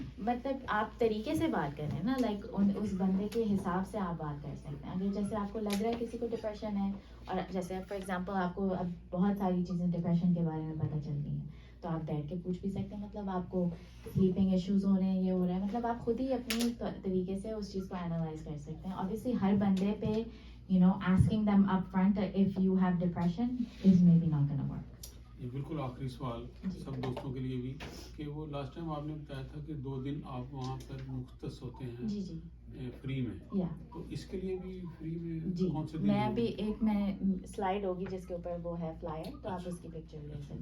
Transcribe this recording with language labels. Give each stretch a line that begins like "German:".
Hindi: मतलब आप तरीके से बात करें ना, लाइक उस बंदे के हिसाब से आप बात कर सकते हैं। अगर जैसे आपको लग रहा है किसी को डिप्रेशन है, और जैसे फॉर एग्जांपल आपको अब बहुत सारी चीज़ें डिप्रेशन के बारे में पता चल गई हैं, तो आप बैठ के पूछ भी सकते हैं, मतलब आपको स्लीपिंग इश्यूज हो रहे हैं, ये हो रहा है, मतलब आप खुद ही अपनी तरीके से उस चीज़ को एनालाइज कर सकते हैं। ऑब्वियसली हर बंदे पे
English: asking them up front if you have depression is maybe not going to work.
Hindi: ये बिल्कुल आखिरी सवाल सब दोस्तों के लिए भी, कि वो लास्ट टाइम आपने बताया था कि 2 दिन आप वहाँ पर मुख्तस होते हैं जी जी, फ्री में, या तो इसके लिए भी फ्री में जी, कौन से दिन मैं होंगे? अभी मैं स्लाइड होगी जिसके ऊपर वो है फ्लायर, तो आप उसकी पिक्चर ले सकते